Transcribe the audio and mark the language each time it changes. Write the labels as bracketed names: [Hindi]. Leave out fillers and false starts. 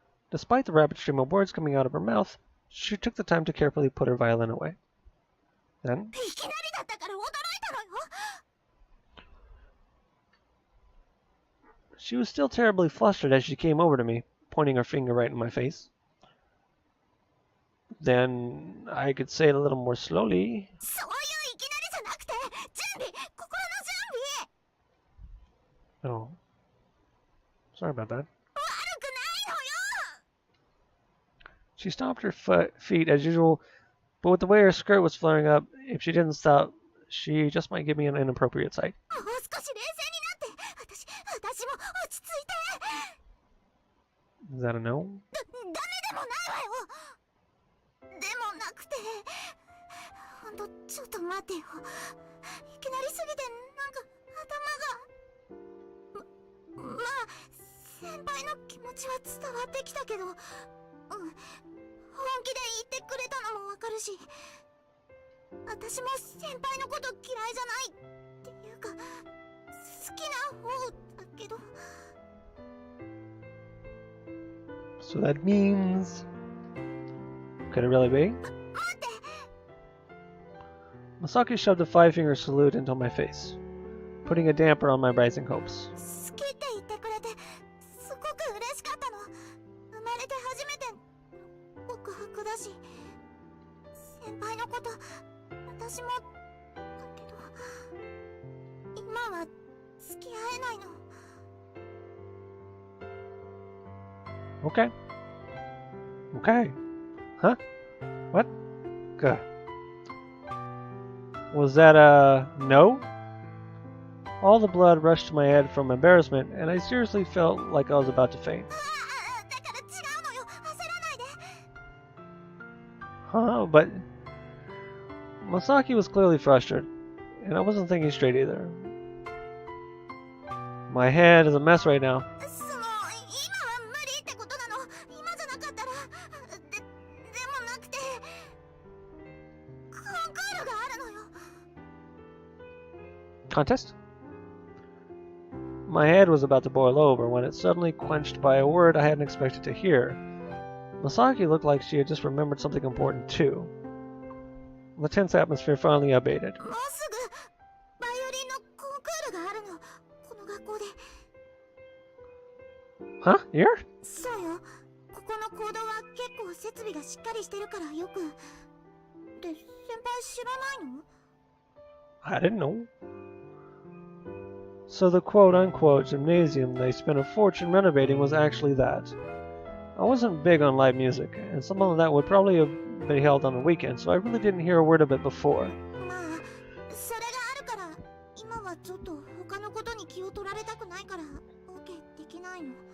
[English] Despite the rapid stream of words coming out of her mouth, she took the time to carefully put her violin away. Then, [Japanese] いきなりだったから驚いたのよ。 [English] she was still terribly flustered as she came over to me, pointing her finger right in my face. Then I could say it a little more slowly. [Japanese] そういういきなりじゃなくて、準備、心の準備。 [English] Oh. Sorry about that. [Japanese] 悪くないのよ。 [English] She stomped her feet as usual, but with the way her skirt was flaring up, if she didn't stop, she just might give me an inappropriate sight. [Japanese] もう少し冷静になって。私も落ち着いて。 [English] Is that a no? [Japanese] ダメでもないわよ。でもなくて。ほんと、ちょっと待ってよ。いきなりすぎて、なんか頭が。まあ、先輩の気持ちは伝わってきたけど、本気で言ってくれたのもわかるし、私も先輩のこと嫌いじゃないっていうか、好きな方だけど。 [English] So that means... Could it really be? [Japanese] 待って。 [English] Masaki shoved a five-finger salute into my face, putting a damper on my rising hopes. [Japanese] 好きって言ってくれてすごく嬉しかったの。生まれて初めて告白だし、先輩のこと私もだけど、今は付き合えないの。 [English] Okay. Okay. Huh? What? Good. Was that a no? All the blood rushed to my head from embarrassment, and I seriously felt like I was about to faint. [Japanese] だから違うのよ。焦らないで。 [English] Huh? But Masaki was clearly frustrated, and I wasn't thinking straight either. My head is a mess right now. [Japanese] その今は無理ってことなの。今じゃなかったら。でもなくて、コンクールがあるのよ。 [English] Contest? My head was about to boil over when it suddenly quenched by a word I hadn't expected to hear. Masaki looked like she had just remembered something important too. The tense atmosphere finally abated. [Japanese] もうすぐバイオリンのコンクールがあるの。この学校で。 [English] Huh? Here? [Japanese] そうよ。ここの講堂は結構設備がしっかりしてるからよく。で、先輩知らないの？ [English] I didn't know. So the quote-unquote gymnasium they spent a fortune renovating was actually that. I wasn't big on live music, and some of that would probably have been held on the weekend, so I really didn't hear a word of it before. [Japanese] まあ、それがあるから、今はちょっと他のことに気を取られたくないから、OK できないの。